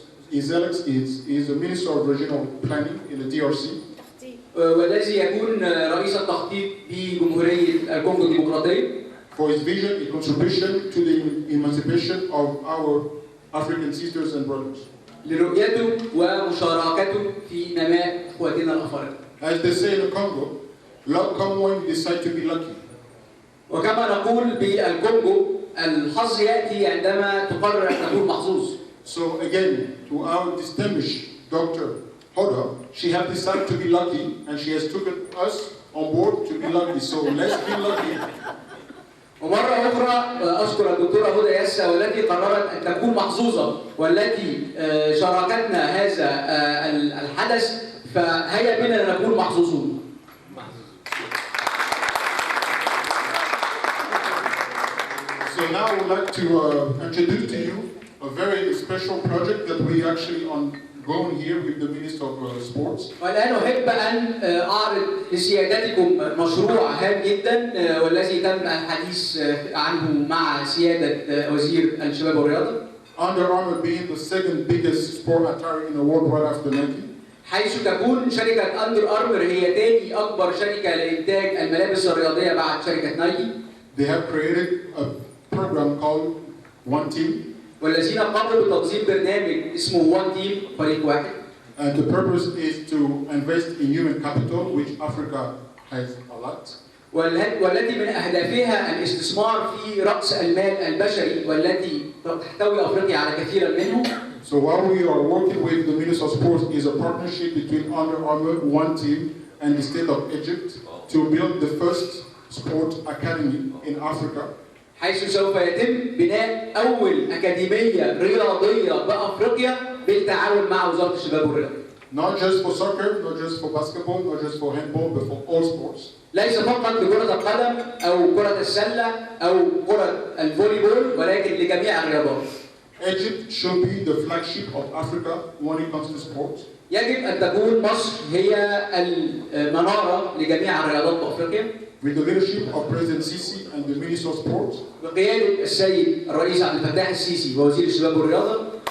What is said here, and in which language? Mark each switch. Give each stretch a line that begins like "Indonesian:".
English: His Excellency is the Minister of Regional Planning in the DRC.
Arabic: والذي يكون رئيس التخطيط بجمهورية الكونغو الديمقراطية.
English: For his vision and contribution to the emancipation of our African sisters and brothers.
Arabic: لرؤيته ومشاركته في نماء إخواتنا الأفارقة.
English: As they say in the Congo, luck comes when you decide to be lucky.
Arabic: وكما نقول بالكونغو الحظ يأتي عندما تقرر أن تكون محظوظ.
English: So again, to our distinguished Dr. Hoda, she has decided to be lucky and she has taken us on board to be lucky. So let's be lucky.
Arabic: ومرة أخرى أشكر الدكتورة هدى ياسا والتي قررت أن تكون محظوظة والتي شاركتنا هذا الحدث فهيا بنا نكون محظوظون.
English: So now I would like to introduce to you a very special project that we actually ongoing here with the Minister of Sports.
Arabic: والآن أحب أن أعرض لسيادتكم مشروع هام جدا والذي تم الحديث عنه مع سيادة وزير الشباب والرياضة.
English: Under Armour being the second biggest sport attire in the world right after Nike.
Arabic: حيث تكون شركة أندر أرمر هي ثاني أكبر شركة لإنتاج الملابس الرياضية بعد شركة نايكي.
English: They have created a program called One Team.
Arabic: والذين قاموا بتنظيم برنامج اسمه وان تيم فريق واحد.
English: And the purpose is to invest in human capital, which Africa has a lot.
Arabic: والتي من أهدافها الاستثمار في رأس المال البشري والتي تحتوي أفريقيا على كثيرا منه.
English: So while we are working with the Minister of Sports is a partnership between Under Armour, One Team, and the state of Egypt to build the first sport academy in Africa.
Arabic: حيث سوف يتم بناء أول أكاديمية رياضية بأفريقيا بالتعاون مع وزارة الشباب والرياضة.
English: Not just for soccer, not just for basketball, not just for handball, but for all sports.
Arabic: ليس فقط لكرة القدم أو كرة السلة أو كرة الفولي بول ولكن لجميع الرياضات.
English: Egypt should be the flagship of Africa when it comes to sports.
Arabic: يجب أن تكون مصر هي المنارة لجميع الرياضات بأفريقيا.
English: With the leadership of President Sisi and the Minister of Sports.
Arabic: بقيادة السيد الرئيس عبد الفتاح السيسي ووزير الشباب والرياضة.